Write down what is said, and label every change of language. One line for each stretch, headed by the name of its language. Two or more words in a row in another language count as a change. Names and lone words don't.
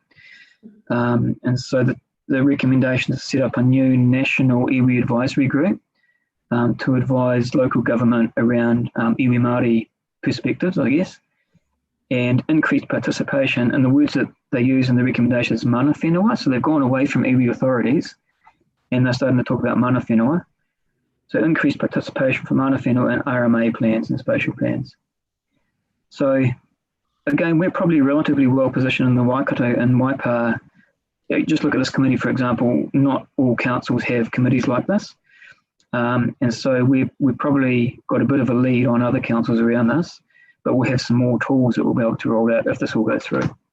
English: And so the recommendation is to set up a new national iwi advisory group to advise local government around
Māori: iwi Māori
English: perspectives, I guess, and increased participation. And the words that they use in the recommendation is
Māori: mana whenua.
English: So they've gone away from iwi authorities and they're starting to talk about
Māori: mana whenua.
English: So increased participation for
Māori: mana whenua
English: and RMA plans and spatial plans. So again, we're probably relatively well positioned in the Waikato and Waipara. Just look at this committee, for example. Not all councils have committees like this. And so we've probably got a bit of a lead on other councils around this, but we'll have some more tools that we'll be able to roll out if this all goes through.